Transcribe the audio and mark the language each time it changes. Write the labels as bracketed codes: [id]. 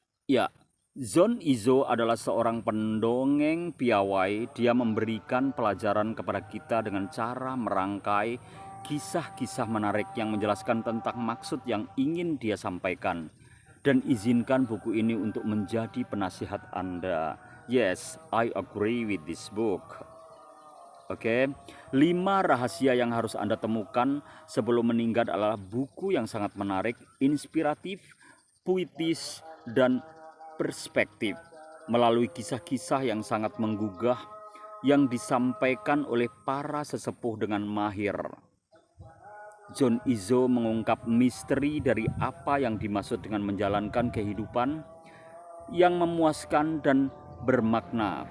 [id] Ya, John Izzo adalah seorang pendongeng piawai. Dia memberikan pelajaran kepada kita dengan cara merangkai kisah-kisah menarik yang menjelaskan tentang maksud yang ingin dia sampaikan. Dan izinkan buku ini untuk menjadi penasihat Anda. [en] Yes, I agree with this book. [id] Oke, 5 rahasia yang harus Anda temukan sebelum meninggal adalah buku yang sangat menarik, inspiratif, puitis, dan perspektif. Melalui kisah-kisah yang sangat menggugah yang disampaikan oleh para sesepuh dengan mahir, John Izzo mengungkap misteri dari apa yang dimaksud dengan menjalankan kehidupan yang memuaskan dan bermakna.